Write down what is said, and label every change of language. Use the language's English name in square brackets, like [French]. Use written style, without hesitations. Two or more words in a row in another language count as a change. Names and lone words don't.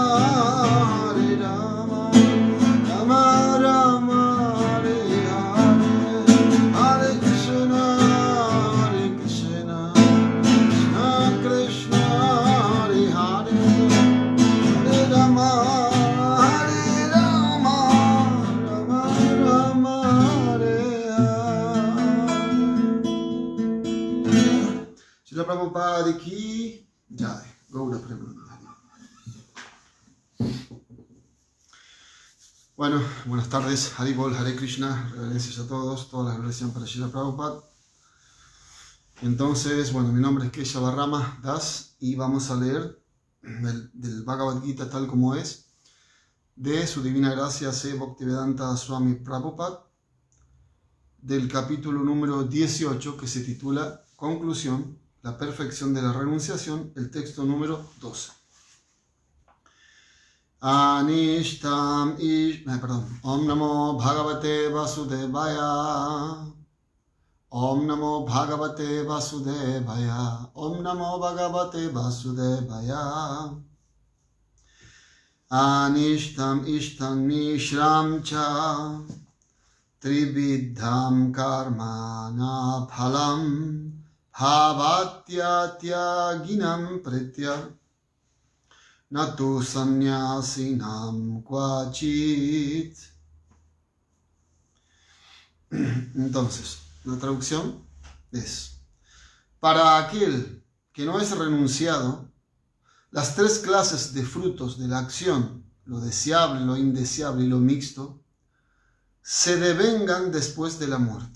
[Sanskrit] Hare Rama Rama Rama Hare Hare Hare Krishna Krishna Krishna Hare Hare Hare Rama Hare Rama Rama Rama Hare Hare. [Hindi] Srila Prabhupada ki jai. [Sanskrit] Gaura Premanandi. [Spanish] Bueno, buenas tardes. [Sanskrit] Haribol, Hare Krishna. [Spanish] Reverencias a todos. Todas las glorias para Srila Prabhupada. Entonces, bueno, mi nombre es Keshava Rama Das y vamos a leer del Bhagavad Gita tal como es, de su divina gracia C. Bhaktivedanta Swami Prabhupada, del capítulo número 18 que se titula Conclusión, la perfección de la renunciación, el texto número 12. [Sanskrit] Om Namo Bhagavate Vasudevaya. Om Namo Bhagavate Vasudevaya. Om Namo Bhagavate Vasudevaya. Anishtam Ishtam Nishram Cha Trividham Karmana Phalam Bhavatyatyaginam Pritya Natu Sannyasinam Kvachit. [Spanish] Entonces, la traducción es: para aquel que no es renunciado, las tres clases de frutos de la acción, lo deseable, lo indeseable y lo mixto, se devengan después de la muerte.